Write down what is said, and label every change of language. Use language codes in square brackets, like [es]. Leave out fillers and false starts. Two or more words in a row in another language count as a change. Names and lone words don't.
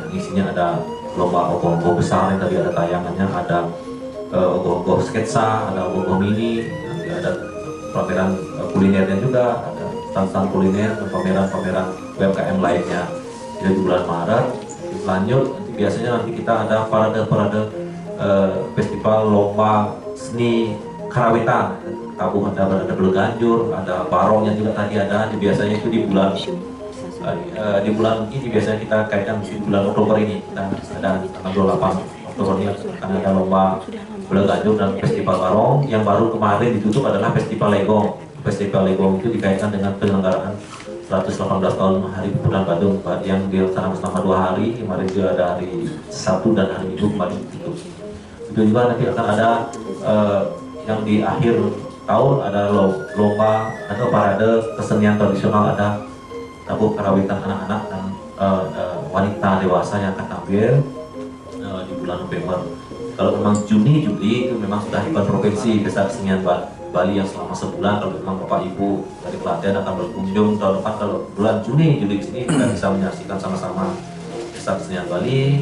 [id] Isinya ada lomba ogoh-ogoh besar yang tadi ada tayangannya, ada ogoh-ogoh sketsa, ada ogoh-ogoh mini, nanti ada pameran kulinernya juga, ada stand-stand kuliner dan pameran-pameran UMKM lainnya. Jadi di bulan Maret lanjut, nanti biasanya nanti kita ada parade-parade festival lomba seni karawitan. Tabuh ada Beleganjur, ada barongnya juga tadi ada. Biasanya itu di bulan ini biasanya kita kaitkan di bulan Oktober ini. Kita ada tanggal 28 Oktober ini akan ada lomba Beleganjur dan festival barong. Yang baru kemarin ditutup adalah festival Legong. Festival Legong itu dikaitkan dengan penyelenggaraan 118 tahun Hari Pemuda Badung yang dilaksanakan selama 2 hari. Kemarin juga ada hari Sabtu dan hari Minggu kemarin ditutup. Itu juga nanti akan ada yang di akhir tahun ada lomba atau parade kesenian tradisional, ada tabuh karawitan anak-anak dan wanita dewasa yang akan tampil di bulan November. Kalau memang Juni, Juli itu memang sudah event provinsi Pesta Kesenian Bali yang selama sebulan. Kalau memang Bapak Ibu dari Klaten akan berkunjung tahun depan, kalau bulan Juni, Juli sini kita bisa menyaksikan sama-sama Pesta Kesenian Bali.